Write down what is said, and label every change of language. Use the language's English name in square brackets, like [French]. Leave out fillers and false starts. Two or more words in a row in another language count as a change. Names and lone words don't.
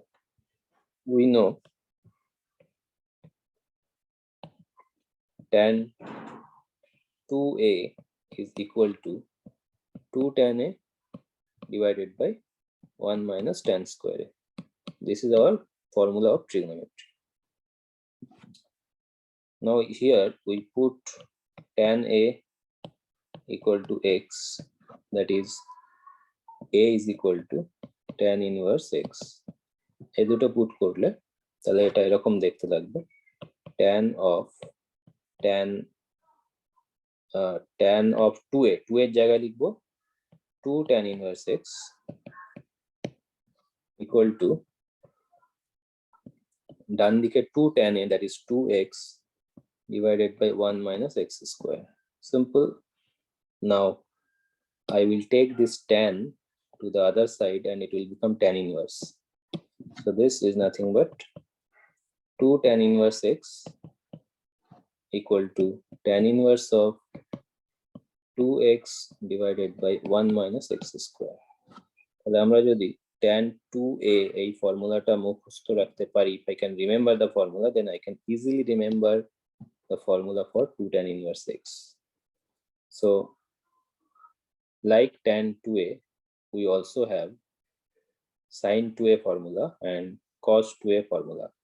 [English] We know tan 2a is equal to 2 tan a divided by 1 minus tan square a. This is our formula of trigonometry. Now here we put tan a equal to x, that is a is equal to tan inverse x. [Bangla] এই দুটো পুট করলে তাহলে এটা এরকম দেখতে লাগবে, [English] tan of 2a, [Bangla] 2 এর জায়গায় লিখবো [English] 2 tan inverse x equal to [Bangla] ডান দিকে 2 tan a, [English] that is 2x divided by 1 minus x square. Simple. Now I will take this tan to the other side and it will become tan inverse. So this is nothing but 2 tan inverse x equal to tan inverse of 2x divided by 1 minus x square. [Bangla] তাহলে আমরা যদি tan 2a এই ফর্মুলাটা মুখস্থ রাখতে পারি, [English] if I can remember the formula, then I can easily remember the formula for 2 tan inverse x. So like tan 2a, we also have sin 2a formula and cos 2a formula.